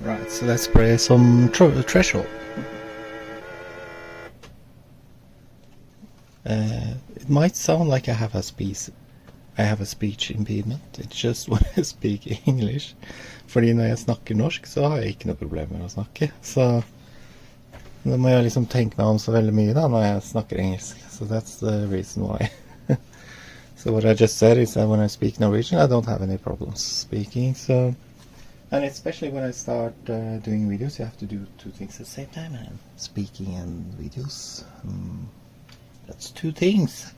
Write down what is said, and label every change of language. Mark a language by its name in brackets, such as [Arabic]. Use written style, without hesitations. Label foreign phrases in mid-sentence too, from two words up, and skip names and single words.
[English] So let's play some threshold. It might sound like I have a speech impediment. It's just when I speak English. [Norwegian] Fordi når jeg snakker norsk, så har jeg ikke noe problem med å snakke. Så da må jeg liksom tenke meg om så veldig mye da når jeg snakker engelsk. [English] So that's the reason why. So what I just said is that when I speak Norwegian, I don't have any problems speaking. So, and especially when I start doing videos, you have to do two things at the same time. And speaking and videos. That's two things.